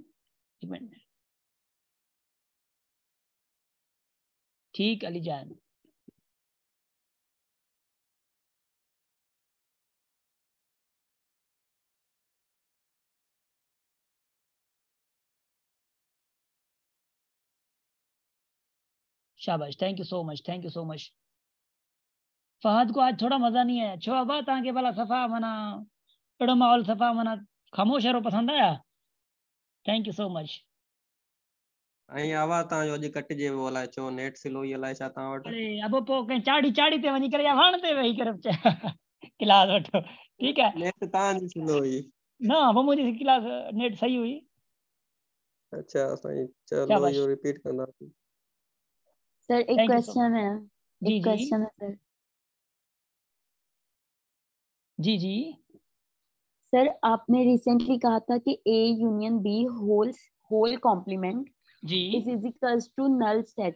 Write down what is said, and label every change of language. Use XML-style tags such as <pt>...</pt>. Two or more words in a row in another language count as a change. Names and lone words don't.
<ur>ٹھیک علی جان، شاباش,</ur> <en>Thank you so much, thank you so much.</en> <ur>فہد کو آج تھوڑا مزا نہیں آیا,</ur> <sd>छो अब तव्हांखे भला सफ़ा माना अहिड़ो माहौल सफ़ा माना ख़ामोश वारो पसंद आया?</sd> <en>Thank you so much.</en> <sd>ऐं आवाज़ तव्हांजो अॼु कटिजे वियो, अलाए छो नेट स्लो ई अलाए छा तव्हां वटि। अरे अब पोइ कंहिं चाढ़ी चाढ़ी ते वञी करे या वण ते वेही करे क्लास वठो,</sd> <ur>ٹھیک ہے?</ur> <sd>नेट तव्हांजी स्लो हुई। ना वो मुंहिंजी क्लास नेट सही हुई।</sd> <ur>اچھا سائیں، چلو शाबाश,</ur> <sd>इहो रिपीट कंदासीं।</sd> <ur>سر ایک</ur> <en>Thank you so much.</en> <ur>کوئسچن ہے, जी एक जी کوئسچن ہے سر. जी जी سر آپ نے ریسنٹلی کہا تھا کہ</ur> <en>A union B whole complement</en> <ur>जी</ur> <en>is equals to null set.</en>